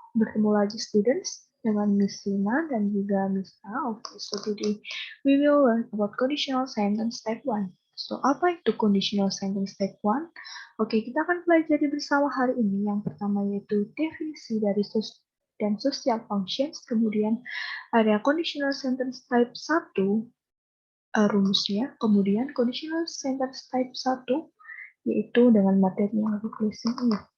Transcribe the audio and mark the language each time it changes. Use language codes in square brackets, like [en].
[id] Bertemu lagi students dengan Miss Lina dan juga Miss A. [en] Oke, so today we will learn about conditional sentence type 1. [id] So, apa itu conditional sentence type 1? Oke, kita akan pelajari bersama hari ini. Yang pertama yaitu definisi dari dan social functions. Kemudian ada conditional sentence type 1, rumusnya. Kemudian conditional sentence type 1 yaitu dengan materi yang lebih tulisin ini.